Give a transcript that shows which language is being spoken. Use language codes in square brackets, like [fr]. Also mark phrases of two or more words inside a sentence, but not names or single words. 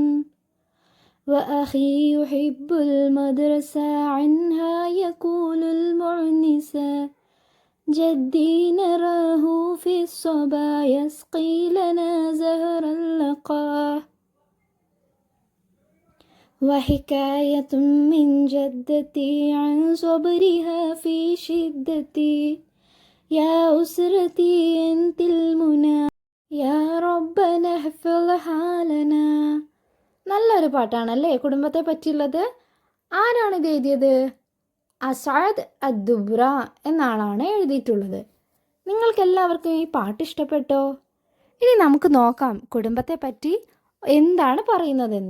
[ar] وأخي يحب المدرسة عنها يقول المعنسة جدي نراه في الصبا يسقي لنا زهر اللقاح وحكاية من جدتي عن صبرها في شدتي يا أسرتي أنت المنى يا ربنا احفظ حالنا. [ml] നല്ലൊരു പാട്ടാണല്ലേ കുടുംബത്തെ പറ്റിയുള്ളത്. ആരാണിത് എഴുതിയത്? അസാദ് അദ്ദുബ്ര എന്ന ആളാണ് എഴുതിയിട്ടുള്ളത്. നിങ്ങൾക്കെല്ലാവർക്കും ഈ പാട്ട് ഇഷ്ടപ്പെട്ടോ? ഇനി നമുക്ക് നോക്കാം കുടുംബത്തെ പറ്റി എന്താണ് പറയുന്നതെന്ന്.